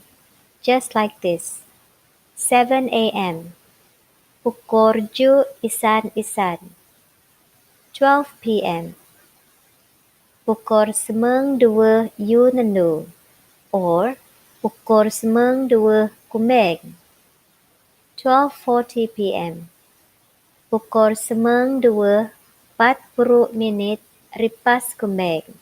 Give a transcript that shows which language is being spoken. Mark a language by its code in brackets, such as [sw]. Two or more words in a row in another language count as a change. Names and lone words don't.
[en] Just like this. 7 a.m. [kzi] Pukor 7 isan-isan. [en] 12 p.m. [kzi] Pukor semang 2 yunanu or Pukor semang 2 kumeg. 12:40 p.m. Pukor semang 2 40 minit ripas kumeg.